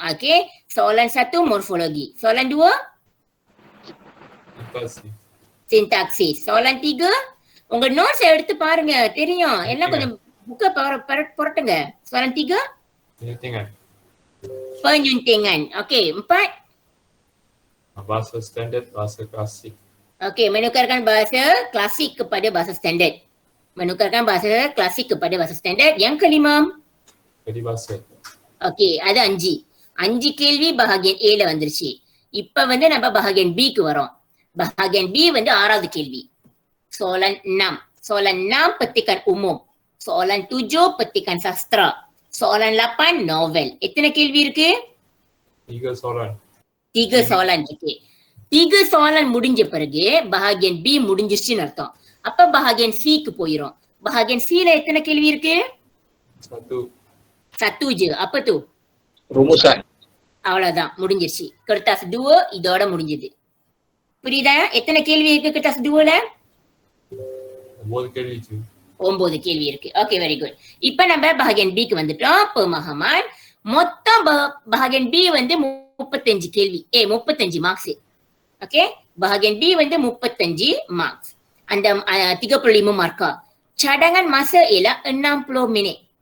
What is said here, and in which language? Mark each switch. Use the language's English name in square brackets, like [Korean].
[Malay] ஓகே, soalan 1 morfologi. Soalan 2 Syntaxis. sintaksis. Soalan 3 [Tamil] உங்க notes எடுத்து பாருங்க, தெரியும். எல்லாம் கொஞ்சம் புக்க புரட்டுங்க. [Malay] Soalan 3 Penyuntingan. penyuntingan. Okey, 4 Bahasa standard, bahasa klasik. okey, menukarkan bahasa klasik kepada bahasa standard. Menukarkan bahasa klasik kepada bahasa standard. Yang kelima, Jadi bahasa. okey, ada 5. [Tamil] 5 கேள்வி bahagian A ல வந்துருச்சு. இப்ப வந்து நம்ம bahagian B க்கு வரோம். bahagian B வந்து 6வது கேள்வி. [Malay] Soalan 6. Soalan 6 petikan umum. Soalan 7 petikan sastra. Soalan 8 novel. [Tamil] எத்தனை கேள்வி இருக்கு? [Malay] 3 soalan. 3 soalan [Tamil] இருக்கு. 3 soalan முடிஞ்ச பிறகு bahagian B முடிஞ்சிருச்சுன்னு அர்த்தம். அப்ப bahagian C க்கு போயிரும். bahagian C ல எத்தனை கேள்வி இருக்கு? [Malay] 1 je. apa tu? Rumusan. [Tamil] அவ்வளவுதான், முடிஞ்சிருச்சு. kertas 2 இதோட முடிஞ்சது. புரியுதா? எத்தனை கேள்வி இருக்கு kertas 2 ல? 9 கேள்வி இருக்கு. 9 கேள்வி இருக்கு. Okay, [English] Very good. [Tamil] இப்ப நம்ம bahagian B க்கு வந்துட்டோம். pemahaman. மொத்தம் bahagian B வந்து 35 கேள்வி. 35 மார்க்ஸ். ஓகே, bahagian B வந்து 35 மார்க்ஸ். அந்த 35 மார்க்கா. [Malay] cadangan masa ialah 60 minit.